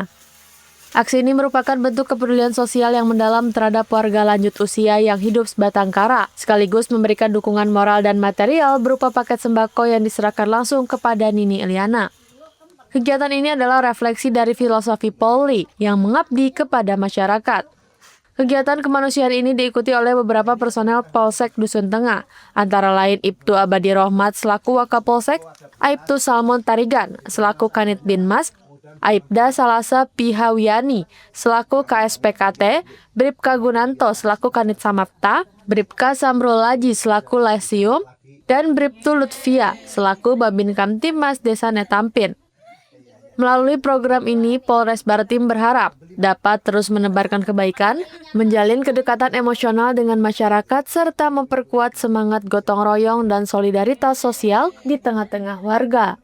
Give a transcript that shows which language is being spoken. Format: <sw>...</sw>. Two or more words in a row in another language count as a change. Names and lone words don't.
<id>Aksi ini merupakan bentuk kepedulian sosial yang mendalam terhadap warga lanjut usia yang hidup sebatang kara, sekaligus memberikan dukungan moral dan material berupa paket sembako yang diserahkan langsung kepada Nini Liana. Kegiatan ini adalah refleksi dari filosofi Polri yang mengabdi kepada masyarakat. Kegiatan kemanusiaan ini diikuti oleh beberapa personel Polsek Dusun Tengah, antara lain Ibtu Abadi Rohmat selaku Wakapolsek, Aibtu Salmon Tarigan selaku Kanit Binmas, Aibda Salasa Pihawiani selaku KSPKT, Bribka Gunanto selaku Kanit Samapta, Bribka Samrulaji selaku Lesium, dan Bribtu Lutfia selaku Babin Kamtimas Desa Netampin. Melalui program ini, Polres Bartim berharap dapat terus menebarkan kebaikan, menjalin kedekatan emosional dengan masyarakat, serta memperkuat semangat gotong royong dan solidaritas sosial di tengah-tengah warga.</id>